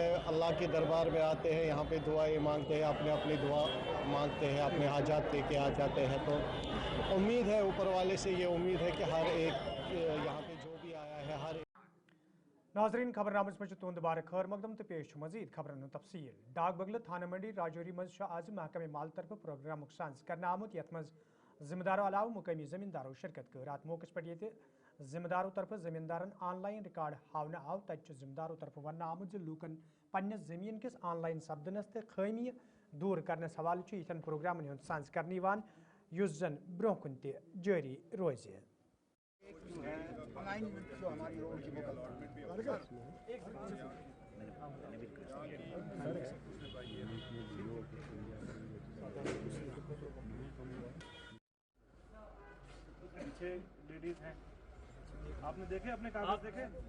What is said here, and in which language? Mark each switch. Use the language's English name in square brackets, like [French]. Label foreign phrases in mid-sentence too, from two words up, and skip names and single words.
[Hindi] अल्लाह के दरबार में आते हैं, यहाँ पे दुआएं मांगते हैं, अपने अपनी दुआ मांगते हैं, अपने हाजात लेके आ जाते हैं। तो उम्मीद है ऊपर वाले से, ये उम्मीद है कि हर एक यहाँ पे जो भी आया है, हर [Kashmiri] नाजरीन खबरनामे में तुंद बार खैर मकदम तो पेश मजीद खबरन तफसील। डाक बगल थाना मंडी राजौरी मज आज महकमे माल तरफ प्रोग्राम साज कर आमुत, यथ मज जिम्मेदारों अलावा मुकामी जमींदारों शिरकत कर। अत मौके पे ये जिम्मेदारों तरफ जमींदारन [English] online record [Kashmiri] हावन आव, तत जिम्मेदारों तरफ वन आमुत लूकन पन्नस जमीन किस ऑनलाइन सपदनस तो खामी दूर करने हवाले यन प्रोग्रामन हूँ साज कर युस जन ब्रोह कुन जारी रोज। [Hindi] पीछे लेडीज हैं, आपने देखे अपने कागज देखे?